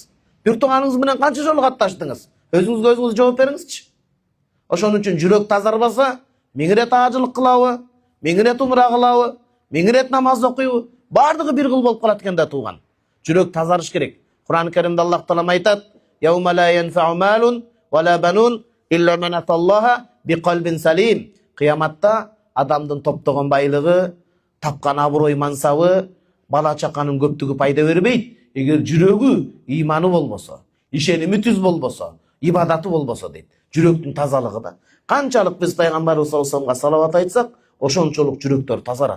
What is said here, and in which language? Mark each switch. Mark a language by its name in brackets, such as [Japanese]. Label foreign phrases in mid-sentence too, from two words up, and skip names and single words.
[Kyrgyz] Бир тууганыңыз менен канча жолу катташтыңыз? Өзүңүзгө өзүңүз жооп бериңизчи. Ошон үчүн жүрөк тазарбаса, 1000 рет ажылык кылабы, 1000 рет умра кылабы, 1000 рет намаз окуйбу, бардыгы бир кыл болуп калат экен да тууган. Жүрөк тазарыш керек. Кур'ан Каримде Аллах Таала айтат: [Arabic] "يوم لا ينفع مال ولا بنون إلا من أتى الله بقلب سليم. [Kyrgyz] Kıyamatта адамдын топтогон байлыгы, тапкан аброй мансабы, бала чаканын көптүгү пайда бербейт. Эгер жүрөгү ыйманы болбосо, ишеними түз болбосо, ибадаты болбосо дейт. Жүрөктүн тазалыгы да. Канчалык биз пайгамбарыбыз [Arabic] صلى الله عليه وسلم [Kyrgyz] салават айтсак, ошончолук жүрөктөр тазарат.